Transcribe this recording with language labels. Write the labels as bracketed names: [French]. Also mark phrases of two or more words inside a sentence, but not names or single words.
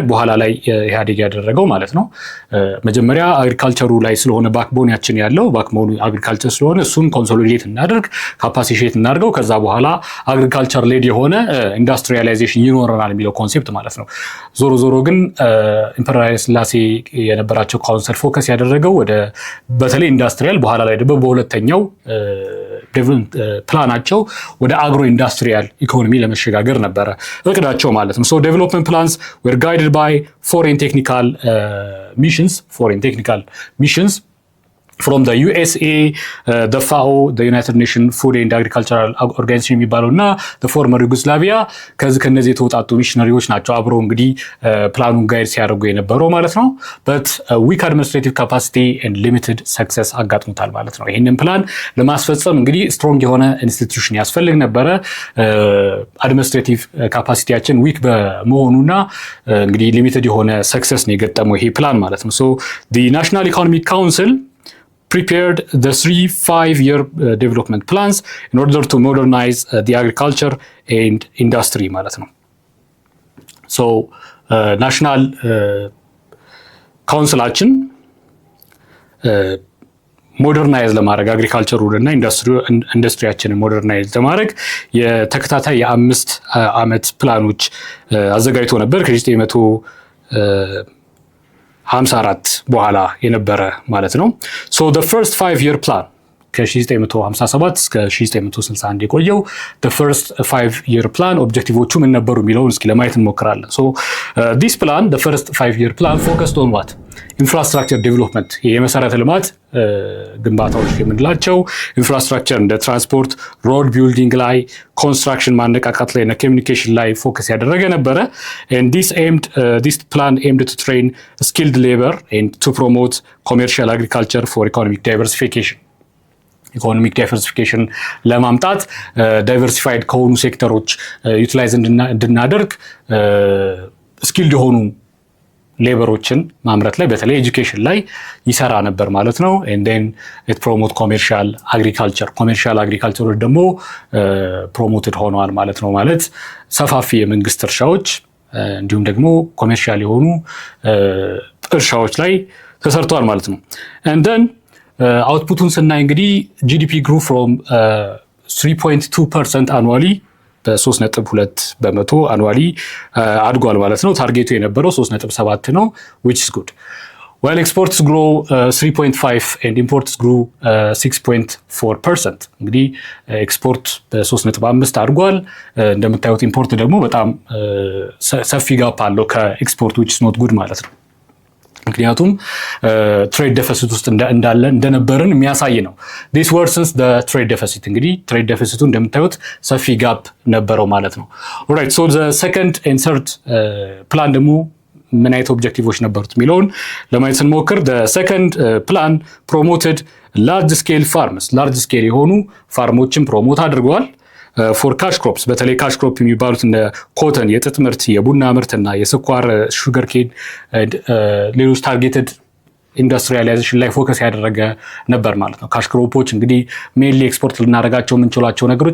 [Amharic] በኋላ ላይ ኢህአዴግ ያደረገው ማለት ነው። መጀመሪያ አግሪካልቸሩ ላይ ስለሆነ ባክቦናችን ያለው ባክቦኑ አግሪካልቸር ስለሆነ እሱን ኮንሶሊዴት እናደርግ፣ ካፓሲቴት እናደርገው፣ ከዛ በኋላ [English] agriculture led [Amharic] የሆነ ኢንዱስትሪያላይዜሽን ይኖረናል የሚለው ኮንሴፕት ማለት ነው። ዞሮ ዞሮ ግን ኢምፐረር ኃይለ ሥላሴ የነበራቸው ካውንስል ፎከስ ያደረገው ወደ በተለይ ኢንዱስትሪያል፣ በኋላ ላይ ደግሞ በሁለተኛው ፕላናቸው ወደ [English] agro industrial economy [Amharic] ለመሸጋገር ነበረ እቅዳቸው ማለት ነው። [English] so development plans were guided by foreign technical missions from the USA, the FAO, the United [Amharic] Nations Food and Agricultural Organization የሚባለው እና [English] the former Yugoslavia [Amharic] ከነዚህ የተወጣጡ ሚሽነሪዎች ናቸው አብረው እንግዲህ ፕላኑን ጋይድ ሲያደርጉ የነበረው ማለት ነው። [English] but weak administrative capacity and limited success [Amharic] አጋጥሞታል ማለት ነው። ይህንን ፕላን ለማስፈጸም እንግዲህ ስትሮንግ የሆነ ኢንስቲትዩሽን ያስፈልግ ነበረ። አድሚኒስትሬቲቭ ካፓሲቲያችን ዊክ በመሆኑና እንግዲህ ሊሚትድ የሆነ ሰክሰስ ነው የገጠመው ይሄ ፕላን ማለት ነው። [English] so the National Economic Council prepared the 3 5-year development plans in order to modernize the agriculture and industry [Amharic] ማለት ነው። so ናሽናል ካውንስላችን ሞደርናይዝ ለማድረግ አግሪካልቸሩንና ኢንዱስትሪያችንን ሞደርናይዝ ለማድረግ የተከታታይ የ5 ዓመት ፕላኖች አዘጋጅቶ ነበር ከ1954 በኋላ የነበረ ማለት ነው። [English] so the first 5-year plan [Amharic] ከ1957 እስከ 1961 የቆየው [English] the first 5-year plan [Amharic] ኦብጀክቲቮቹ ምን ነበሩ የሚለውን እስኪ ለማየት እንሞክራለን። [English] so this plan, the first 5-year plan focused on what? infrastructure development፣ [Amharic] የመሰረተ ልማት ግንባታዎች የምንላቸው ኢንፍራስትራክቸር እንደ ትራንስፖርት፣ [English] road building [Amharic] ላይ፣ ኮንስትራክሽን ማነቃቃት ላይ እና ኮሚኒኬሽን ላይ ፎከስ ያደረገ ነበረ። [English] and this plan aimed to train skilled labor and to promote commercial agriculture for economic diversification። economic diversification [Amharic] ለማምጣት ዳይቨርሲፋይድ ከሆኑ ሴክተሮች ዩቲላይዝ እንድናደርግ ስኪልድ የሆኑ ሌበሮችን ማምረት ላይ በተለይ ኤጁኬሽን ላይ ይሰራ ነበር ማለት ነው። [English] and then it promote commercial agriculture [Amharic] ደግሞ ፕሮሞትድ ሆነዋል ማለት ነው። ማለት ሰፋፊ የመንግስት እርሻዎች እንዲሁም ደግሞ ኮሜርሻል የሆኑ እርሻዎች ላይ ተሰርተዋል ማለት ነው። [English] and then [Amharic] አውትፑቱን ስናይ እንግዲህ ጂዲፒ [English] grew from [Amharic] 3.2% annually በ3.2 በመቶ አኑዋሊ አድጓል ማለት ነው። ታርጌቱ የነበረው 3.7 ነው [English] which is good. while exports grow 3.5 and imports grew 6.4%። [Amharic] እንግዲህ ኤክስፖርት በ3.5 አድጓል። እንደምታዩት ኢምፖርት ደግሞ በጣም ሰፊ ጋፕ አለው ከኤክስፖርት [English] which is not good [Amharic] ማለት ነው። ምክንያቱም ትሬድ ዴፊሲት ውስጥ እንደነበርን የሚያሳይ ነው። [English] this worsens the trade deficit። [Amharic] እንግዲህ ትሬድ ዴፊሲቱ እንደምታዩት ሰፊ ጋፕ ነበረው ማለት ነው። [English] alright, so the second and third plan [Amharic] ደግሞ ምን አይነት ኦብጀክቲቮች ነበሩት የሚለውን ለማየት ስንሞክር [English] the second plan promoted large scale farms፣ large [Amharic] scale የሆኑ ፋርሞችን ፕሮሞት አድርገዋል። [English] for cash crops፣ [Amharic] በተለይ [English] cash crop [Amharic] የሚባሉት እንደ ኮተን፣ የጥጥ ምርት፣ የቡና ምርት እና የስኳር [English] sugar cane [Amharic] ሌሎች [English] targeted industrialization [Amharic] ላይ ፎከስ ያደረገ ነበር ማለት ነው። ካሽ ክሮፖች እንግዲህ [English] mainly export [Amharic] ልናደርጋቸው የምንችላቸው ነገሮች